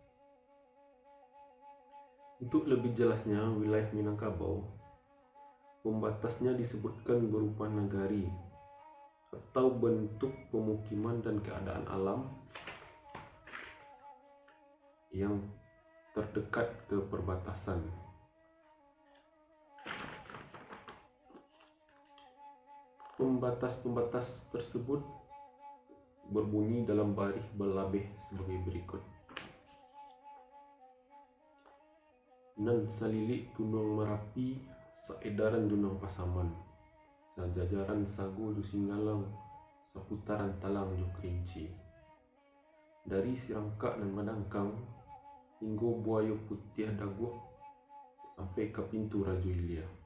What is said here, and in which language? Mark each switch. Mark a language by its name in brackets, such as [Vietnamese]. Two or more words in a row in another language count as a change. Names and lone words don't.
[Indonesian] Untuk lebih jelasnya, wilayah Minangkabau, pembatasnya disebutkan berupa nagari atau bentuk pemukiman dan keadaan alam yang terdekat ke perbatasan. Pembatas-pembatas tersebut berbunyi dalam barih Balabeh sebagai berikut. [Minangkabau] Nan salilik Gunung Marapi, saedaran Gunung Pasaman, sajajaran Sago jo Singgalang, seputaran Talang jo Kerinci. [Indonesian] Dari Sirangka dan Madangkang hingga Buaya Putih Daguh sampai ke pintu Rajo Ilia,